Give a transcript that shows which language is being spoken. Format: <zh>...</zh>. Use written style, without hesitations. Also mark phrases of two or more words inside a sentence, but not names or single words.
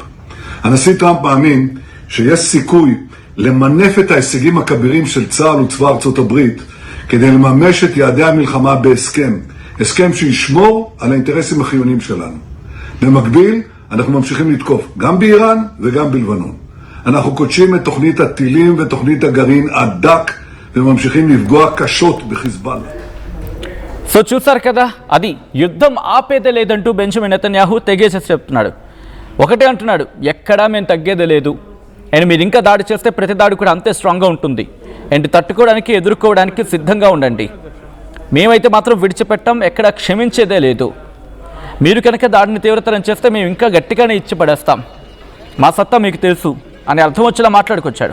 <he>הנשיא טראמפ מאמין שיש סיכוי למנף את ההישגים הכבירים של צה"ל וצבא ארצות הברית כדי לממש את יעדי המלחמה בהסכם, הסכם שישמור על האינטרסים החיוניים שלנו. במקביל אנחנו ממשיכים לתקוף גם באיראן וגם בלבנון. אנחנו קודשים את תוכנית הטילים ותוכנית הגרעין הדק וממשיכים לפגוע קשות בחיזבאללה.</he> <te>సో చూసారు కదా, అది యుద్ధం ఆపేదే లేదంటూ బెంజమిన్ నెతన్యాహు తెగేసేసి చెప్తున్నాడు. ఒకటే అంటున్నాడు, ఎక్కడా మేము తగ్గేదే లేదు, అండ్ మీరు ఇంకా దాడి చేస్తే ప్రతి దాడి కూడా అంతే స్ట్రాంగ్గా ఉంటుంది, అండ్ తట్టుకోవడానికి ఎదుర్కోవడానికి సిద్ధంగా ఉండండి, మేమైతే మాత్రం విడిచిపెట్టాం, ఎక్కడ క్షమించేదే లేదు, మీరు కనుక దాడిని తీవ్రతరం చేస్తే మేము ఇంకా గట్టిగానే ఇచ్చి పడేస్తాం, మా సత్తా మీకు తెలుసు అని అర్థం వచ్చేలా మాట్లాడుకొచ్చాడు.</te>